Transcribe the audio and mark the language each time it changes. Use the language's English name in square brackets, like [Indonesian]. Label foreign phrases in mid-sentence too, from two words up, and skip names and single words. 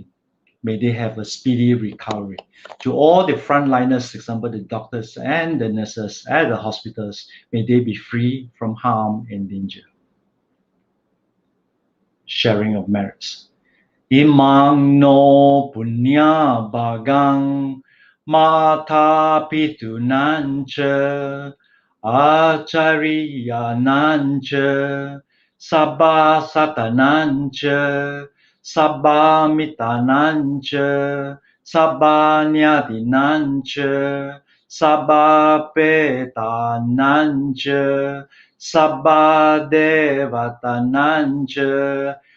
[English] May they have a speedy recovery. To all the frontliners, for example, the doctors and the nurses at the hospitals, may they be free from harm and danger. Sharing of merits. [Pali] Imang no punya bagang Mata pitunancha Acariyanancha Sabba satanancha Sabba mitanancha Sabba nyadinancha Sabba petanancha Sabba devatanancha